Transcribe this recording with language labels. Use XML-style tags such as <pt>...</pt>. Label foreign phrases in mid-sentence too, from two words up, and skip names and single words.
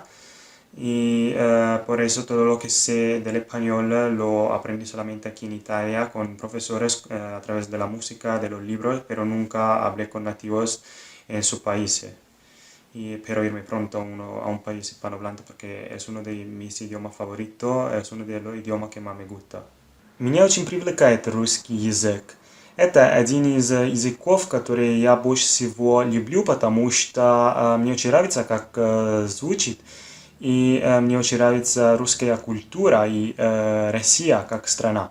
<es>Y por eso todo lo que sé del español lo aprendí solamente aquí en Italia con profesores a través de la música, de los libros, pero nunca hablé con nativos en sus países. Y espero irme pronto a un país hispanohablante porque es uno de mis idiomas favoritos, es uno de los idiomas que más me gusta.</es> <ru>Меня очень привлекает русский язык. Это один из языков, которые я больше всего люблю, потому что мне очень нравится, как звучит, и мне очень нравится русская культура и Россия как страна.</ru>